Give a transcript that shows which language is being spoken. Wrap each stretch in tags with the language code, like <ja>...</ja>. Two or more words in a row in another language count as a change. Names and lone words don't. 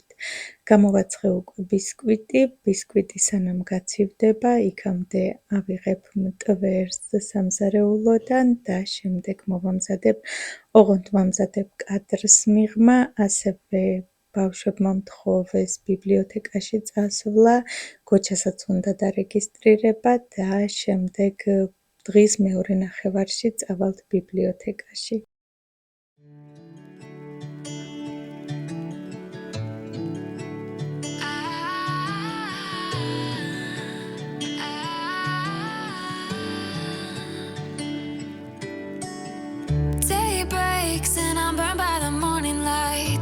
<ka>გამოვაცხე უკვე ბისკვიტი სანამ გაცივდება, იქამდე ავიღებ მტვერს სამზარეულოდან და შემდეგ მოვამზადებ, ოღონდ ვამზადებ კადრს მიღმა, ასევე ბავშვებმა მთხოვეს ბიბლიოთეკაში წასვლა, გოჩასაც უნდა დარეგისტრირება და შემდეგ დღის მეორე ნახევარში წავალთ ბიბლიოთეკაში.</ka> <en>Day breaks and I'm burned by the morning light.</en>